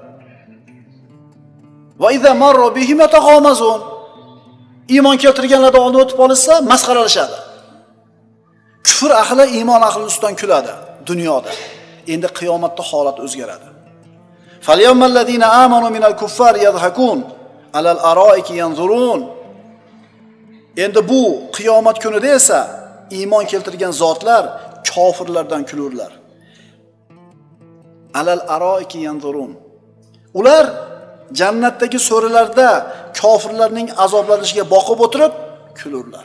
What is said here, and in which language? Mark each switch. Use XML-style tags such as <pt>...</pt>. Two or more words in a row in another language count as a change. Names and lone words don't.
<ar>وإذا مروا بهم يتغامزون.</ar> <uz>Iymon keltirganlardan oldin o'tib olsa, masxaralashadi. Kufr ahli iymon ahli ustidan kuladi dunyoda. Endi qiyomatda holat o'zgaradi.</uz> <ar>فاليوم الذين آمنوا من الكفار يضحكون على الأرائك ينظرون.</ar> <uz>Endi bu qiyomat kunida esa iymon keltirgan zotlar kofirlardan kulurlar.</uz> <ar>على الأرائك ينظرون.</ar> <uz>Ular jannatdagi so'rilarda kofirlarning azoblanishiga boqib o'tirib kulurlar.</uz>